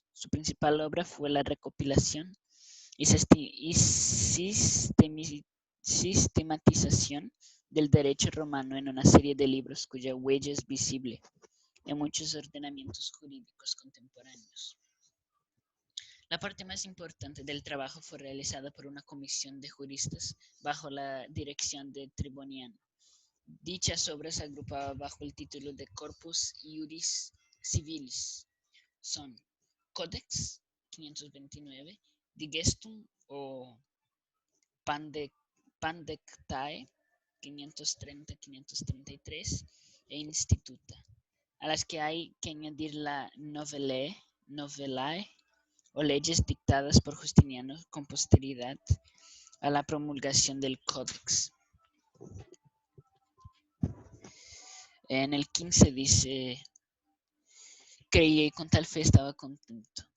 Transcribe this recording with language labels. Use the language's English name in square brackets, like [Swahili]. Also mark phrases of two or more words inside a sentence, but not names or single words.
[Spanish] Su principal obra fue la recopilación y sistematización del derecho romano en una serie de libros cuya huella es visible en muchos ordenamientos jurídicos contemporáneos. La parte más importante del trabajo fue realizada por una comisión de juristas bajo la dirección de Triboniano. Dichas obras agrupadas bajo el título de Corpus Iuris Civilis son Codex 529, Digestum o Pandectae 530-533 e Instituta, a las que hay que añadir la Novellae o leyes dictadas por Justiniano con posterioridad a la promulgación del Códex. En el 15 dice, creía y con tal fe estaba contento.